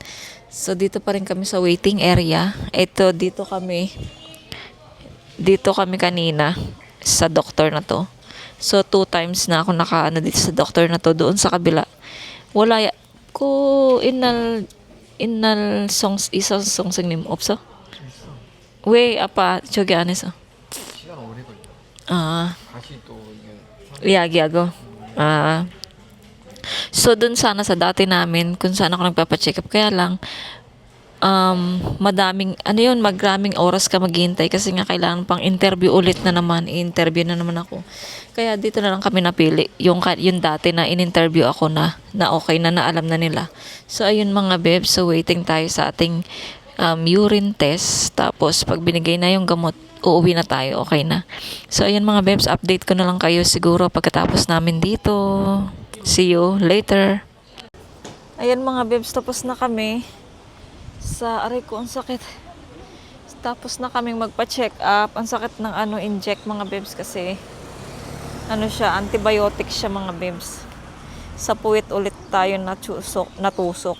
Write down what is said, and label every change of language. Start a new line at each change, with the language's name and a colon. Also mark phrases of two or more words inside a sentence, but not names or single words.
Filipino: So dito pa rin kami sa waiting area. Dito kami kanina sa doktor na to. So 2 times na ako dito sa doktor na to. Doon sa kabila wala ko inal isang songsim 없어?
Korean: 왜 아빠 저기 안에서? 시간 오래 걸려. 다시 또 이게 이야기하고.
Filipino: So, dun sana sa dati namin, kung saan ako nagpapacheck up, kaya lang, magraming oras ka maghihintay kasi nga kailangan pang interview ulit na naman, i-interview na naman ako. Kaya dito na lang kami napili, yung dati na in-interview ako na okay na alam na nila. So, ayun mga bebs, so waiting tayo sa ating urine test. Tapos, pag binigay na yung gamot, uuwi na tayo, okay na. So, ayan mga bebs, update ko na lang kayo siguro pagkatapos namin dito.
English: See you later.
Filipino: Ayan mga bebs, tapos na kami. Aray ko, ang sakit. Tapos na kaming magpa-check up. Ang sakit ng inject mga bebs kasi siya, antibiotic siya mga bebs. Sa puwit ulit tayo natusok.